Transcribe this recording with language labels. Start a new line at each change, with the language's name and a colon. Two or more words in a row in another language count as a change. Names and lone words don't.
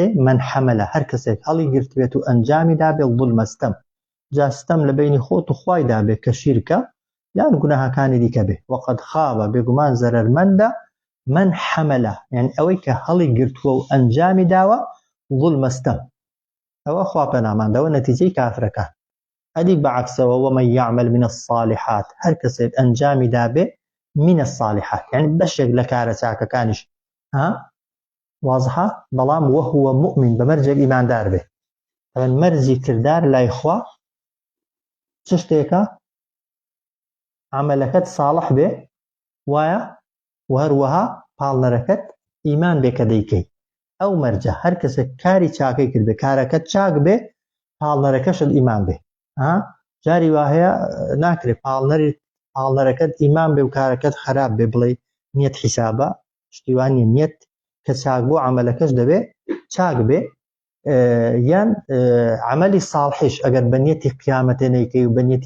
Arabic: من حەمەلە
Central Kurdish: هەر کەسێک هەڵی گرتوێت و ئەنجامی دابێ ظولمە ستەم جاستەم لە بینی خۆت و خوای دابێ کە شیرکە یان گوناهەکانی دیکە بێ
Arabic: وەقەد خابە
Central Kurdish: بێگومان زەرەرمەندە
Arabic: من حەمەلە
Central Kurdish: یعنی ئەوەی کە هەڵی گرتووە و ئەنجامی داوە ظولمە ستەم ئەوە خوا پەناماندەوە نەتیجەی کافرەکان ئەدی بەعەکسەوە
Arabic: ومن يعمل من الصالحات
Central Kurdish: هەر کەسێک ئەنجامی دابێ
Arabic: من الصالحات يعني
Central Kurdish: بەشێک لە کارە چاکەکانیش واضحە بەڵام
Arabic: وهو مؤمن
Central Kurdish: بەمەرجێک ئیماندار بێ مەرجی کردار لای خوا چ شتێکە عملەکەت صالح بێ وایە وهروەها پاڵنەرەکەت ئیمان بێ کە دەیکەی ئەو مەرجە هەر کەسێک کاری چاکەی کرد بێ کارەکەت چاک بێ پاڵنەرەکەشت ئیمان بێ جاری وهەیە ناکرێت پاڵنەرەکەت ئیمان بێ و کارەکەت خراپ بێ بڵێ نیەت حیسابە شتیوانی نیەت کە چاک بۆ عملەکەش دەبێ چاک بێ یان عملی ساڵحیش ئەگەر بەنیەتی قیامەتێ نەیکەی و بەنیەتی